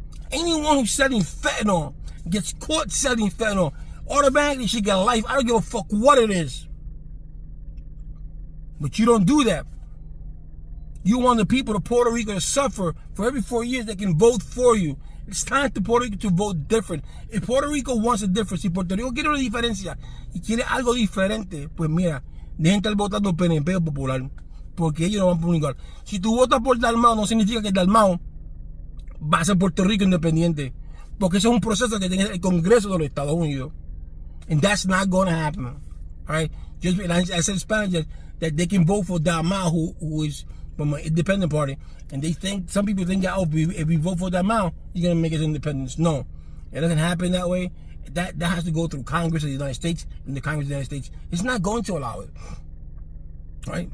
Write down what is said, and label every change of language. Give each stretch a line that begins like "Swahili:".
English: Anyone who's selling fentanyl gets caught selling fentanyl, automatically should get life. I don't give a fuck what it is. But you don't do that. You want the people of Puerto Rico to suffer for every 4 years. They can vote for you. It's time for Puerto Rico to vote different. If Puerto Rico wants a difference,
Spanish: si Puerto Rico quiere una diferencia y quiere algo diferente, pues mira, dejen de estar votando PNP o Popular, porque ellos no van por un igual. Si tú votas por Dalmau, no significa que Dalmau va a ser Puerto Rico independiente, porque ese es un proceso que tiene el Congreso de los Estados Unidos.
English: And that's not going to happen. All right? Just I said in Spanish that they can vote for Dalmau, who is from an independent party, and some people think that, if we vote for Dalmau, you're going to make us independence. No, it doesn't happen that way. That has to go through Congress of the United States, and the Congress of the United States is not going to allow it. All right?